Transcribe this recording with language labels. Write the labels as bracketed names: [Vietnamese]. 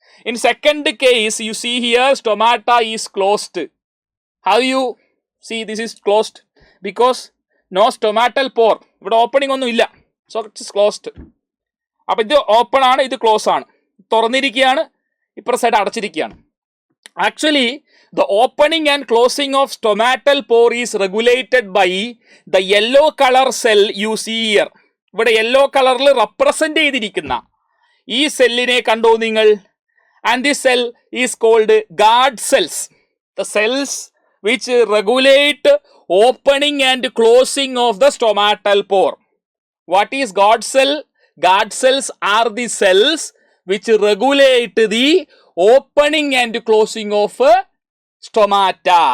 [English] In second case you see here stomata is closed. How you see this is closed? Because no stomatal pore. [Malayalam] ഇവിടെ opening ഒന്നും ഇല്ല, [English] So it's closed. [Malayalam] അപ്പം ഇത് open ആണ്, ഇത് close ആണ്. തുറന്നിരിക്കുകയാണ്, ഇപ്പുറ side അടച്ചിരിക്കുകയാണ്. [English] Actually the opening and closing of stomatal pore is regulated by the yellow color cell you see here. [Malayalam] ഇവിടെ yellow കളറിൽ റെപ്രസെന്റ് ചെയ്തിരിക്കുന്ന ഈ സെല്ലിനെ കണ്ടോ നിങ്ങൾ? [English] And this cell is called guard cells. The cells which regulate opening and closing of the stomatal pore. What is guard cell? Guard cells are the cells which regulate the opening and closing of stomata.